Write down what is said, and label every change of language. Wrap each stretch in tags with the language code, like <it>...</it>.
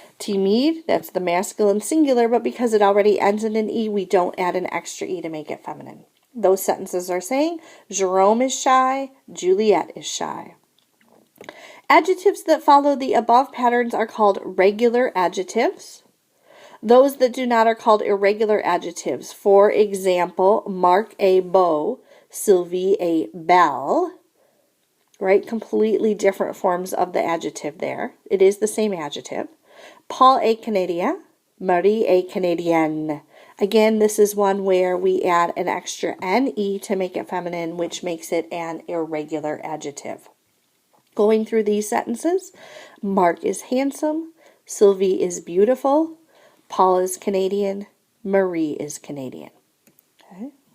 <en>Timide, that's the masculine singular, but because it already ends in an E, we don't add an extra E to make it feminine. Those sentences are saying, Jerome is shy, Juliette is shy. Adjectives that follow the above patterns are called regular adjectives. Those that do not are called irregular adjectives. For example,</en> <fr>Marc est beau, Sylvie est belle.</fr> <en>Right? Completely different forms of the adjective there. It is the same adjective.</en> <fr>Paul est Canadien, Marie est Canadienne.</fr> <en>Again, this is one where we add an extra N-E to make it feminine, which makes it an irregular adjective. Going through these sentences, Mark is handsome, Sylvie is beautiful, Paul is Canadian, Marie is Canadian. Okay.</en>